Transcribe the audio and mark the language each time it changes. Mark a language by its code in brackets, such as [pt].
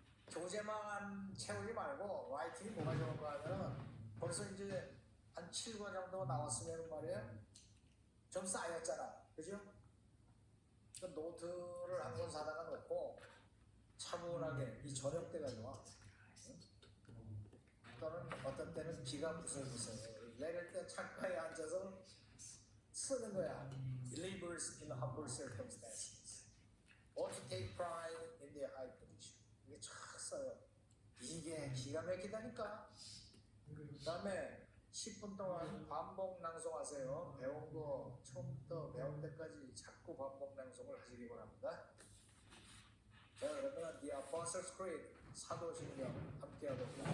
[ko] 교재만 채우지 말고 라이팅이 뭐가 좋은가 하면 벌써 이제 한 7과 정도 나왔으면 말이에요. 좀 쌓였잖아. 그죠? 그 노트를 한 권 사다가 놓고 차분하게 이 저녁 때가 좋아. 또는 어떤 때는 기가 부슬부슬 내릴 때 창가에 앉아서 쓰는 거야. [en] Believers in humble circumstances ought to take pride in their high position. [ko] 이게 쫙 써요. 이게 기가 막히다니까. 그 다음에 10분 동안 반복 낭송하세요. 배운 거 처음부터 배운 데까지 자꾸 반복 낭송을 하시기 바랍니다. 자, 그러면 The Apostles' Creed 사도신경 함께 하도록